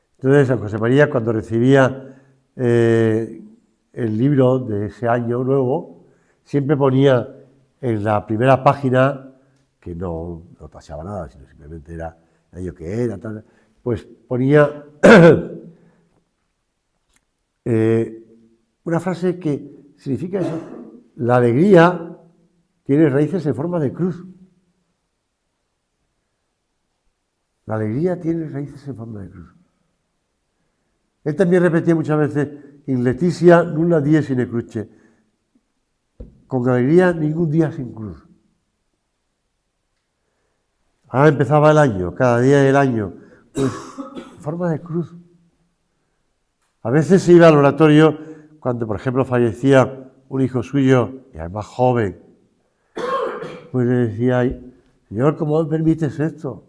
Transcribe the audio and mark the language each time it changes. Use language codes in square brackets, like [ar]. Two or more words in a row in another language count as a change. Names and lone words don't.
[es] Entonces, San José María, cuando recibía el libro de ese año nuevo, siempre ponía en la primera página, que no pasaba nada, sino simplemente era el año que era, tal, pues ponía una frase que significa eso: la alegría tiene raíces en forma de cruz. La alegría tiene raíces en forma de cruz. Él también repetía muchas veces: [la] in leticia nulla die sine cruce. [es] Con alegría ningún día sin cruz. Ahora empezaba el año, cada día del año, pues en forma de cruz. A veces se iba al oratorio cuando, por ejemplo, fallecía un hijo suyo, y además joven, pues le decía: Señor, ¿cómo me permites esto?